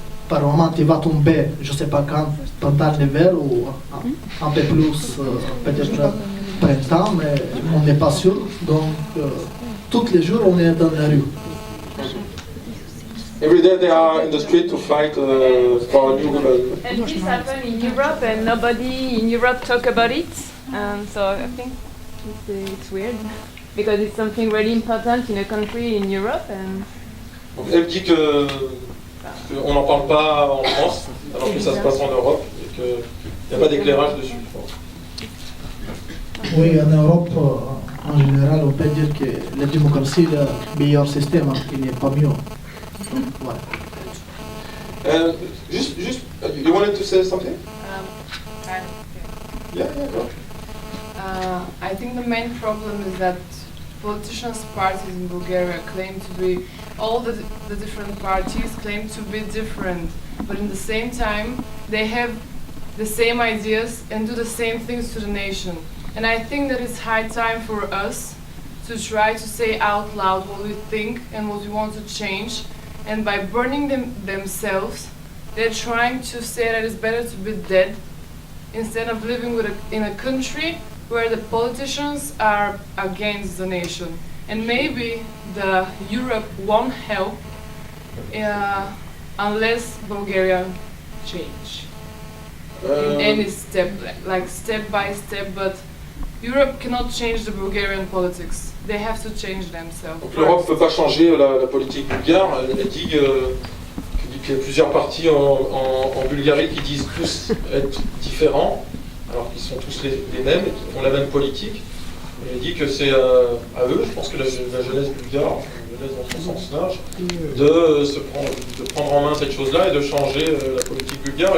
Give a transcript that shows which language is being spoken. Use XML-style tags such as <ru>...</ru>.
<fr>Parlement il va tomber, je ne sais pas quand, pendant l'hiver ou un peu plus, peut-être printemps, mais on n'est pas sûr. Donc, tous les jours, on est dans la rue.</fr> <en>Every day they are in the street to fight for a new government. And this happened in Europe, and nobody in Europe talk about it. So I think it's weird because it's something really important in a country in Europe. And</en> <fr>Donc elle dit que on n'en parle pas en France, alors que ça se passe en Europe et qu'il n'y a pas d'éclairage dessus. Oui, en Europe, en général, on peut dire que la démocratie est le meilleur système, il n'est pas mieux. Donc, voilà.</fr> <en>Just, you wanted to say something? Yeah, go. I think the main problem is that politicians' parties in Bulgaria claim to be, all the different parties claim to be different, but in the same time, they have the same ideas and do the same things to the nation. And I think that it's high time for us to try to say out loud what we think and what we want to change. And by burning themselves, they're trying to say that it's better to be dead instead of living in a country where the politicians are against the nation. And maybe the Europe won't help unless Bulgaria change in any step, like step by step. But Europe cannot change the Bulgarian politics. They have to change themselves.</en> <fr>Donc l'Europe ne peut pas changer la politique bulgare. Elle dit qu'il y a plusieurs partis en Bulgarie qui disent tous être différents, alors qu'ils sont tous les mêmes et qui ont la même politique. Et elle dit que c'est à eux, je pense que la jeunesse bulgare, la jeunesse dans son sens large, de prendre en main cette chose-là et de changer la politique bulgare.</fr>